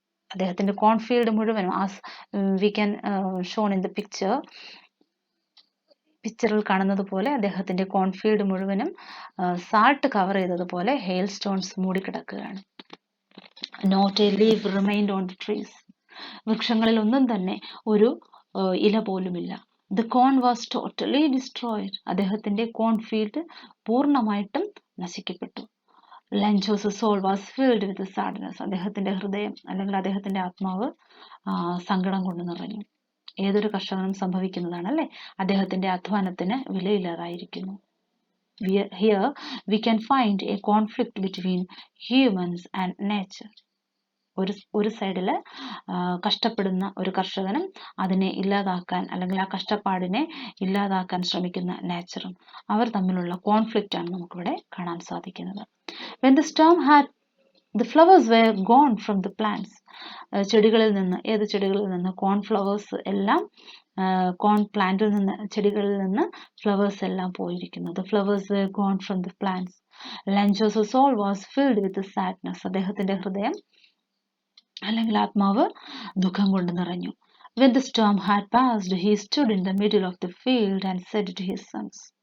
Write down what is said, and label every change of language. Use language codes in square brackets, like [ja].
[ml] അദ്ദേഹത്തിന്റെ കോൺഫീൽഡ് മുഴുവനും [en] we can shown in the [ml] പിക്ചറിൽ കാണുന്നത് പോലെ അദ്ദേഹത്തിന്റെ കോൺഫീൽഡ് മുഴുവനും സാൾട്ട് കവർ ചെയ്തതുപോലെ hail stones മൂടിക്കിടക്കുകയാണ്. [en] Not a leaf remained on the trees. [ml] വൃക്ഷങ്ങളിൽ ഒന്നും തന്നെ ഒരു ഇല പോലുമില്ല. [en] The corn was totally destroyed. [ml] അദ്ദേഹത്തിന്റെ കോൺഫീൽഡ് പൂർണ്ണമായിട്ടും നശിക്കപ്പെട്ടു. [en] Lencho's soul was filled with sadness. [ml] അദ്ദേഹത്തിന്റെ ഹൃദയം അല്ലെങ്കിൽ അദ്ദേഹത്തിന്റെ ആത്മാവ് സങ്കടം കൊണ്ട് നിറഞ്ഞു. ഏതൊരു കർഷകനും സംഭവിക്കുന്നതാണ് അല്ലേ? അദ്ദേഹത്തിന്റെ അധ്വാനത്തിന് വിലയില്ലാതായിരിക്കുന്നു. [en] Here we can find a conflict between humans and nature. [ml] ഒരു സൈഡില് കഷ്ടപ്പെടുന്ന ഒരു കർഷകനും അതിനെ ഇല്ലാതാക്കാൻ അല്ലെങ്കിൽ ആ കഷ്ടപ്പാടിനെ ഇല്ലാതാക്കാൻ ശ്രമിക്കുന്ന നേച്ചറും അവർ തമ്മിലുള്ള കോൺഫ്ലിക്റ്റ് ആണ് നമുക്കിവിടെ കാണാൻ സാധിക്കുന്നത്. [en] When the storm had, the flowers were gone from the plants. [ml] ചെടികളിൽ നിന്ന് കോൺഫ്ലവേഴ്സ് എല്ലാം കോൺ പ്ലാന്റിൽ നിന്ന് ചെടികളിൽ നിന്ന് ഫ്ലവേഴ്സ് എല്ലാം പോയിരിക്കുന്നു. [en] The flowers were gone from the plants. Lencho's soul was filled with sadness. [ml] അദ്ദേഹത്തിന്റെ ഹൃദയം അല്ലെങ്കിൽ ആത്മാവ് ദുഃഖം കൊണ്ട് നിറഞ്ഞു. [en] When the storm had passed, he stood in the middle of the field and said to his sons.